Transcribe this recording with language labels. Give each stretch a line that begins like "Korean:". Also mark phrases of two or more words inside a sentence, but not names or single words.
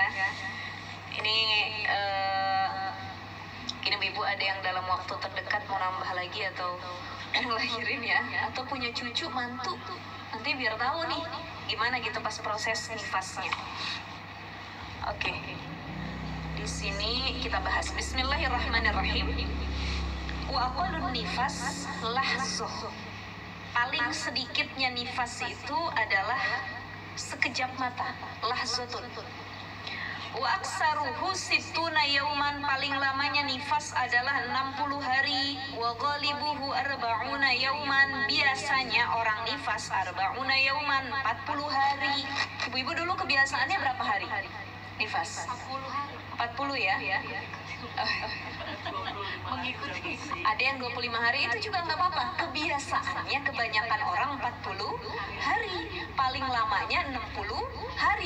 Indonesian: Ini ibu ada yang dalam waktu terdekat mau nambah lagi atau ngelahirin ya, atau punya cucu mantu, nanti biar tahu nih gimana gitu pas proses nifasnya. Oke, di sini kita bahas.
Arabic: بسم الله الرحمن الرحيم. وأقل النفاس لحظة.
Indonesian: Paling sedikitnya nifas itu adalah sekejap mata, lahzatun.
Arabic: وأكثره ستون يوما,
Indonesian: paling lamanya nifas adalah 60 hari.
Arabic: وغالبه أربعون يوما,
Indonesian: biasanya orang nifas
Arabic: أربعون يوما,
Indonesian: 40 hari. Ibu-ibu dulu kebiasaannya berapa hari nifas? 40 ya? Mengikuti. Ada yang 25 hari, itu juga nggak apa-apa. Kebiasaannya kebanyakan orang 40 hari, paling lamanya 60 hari.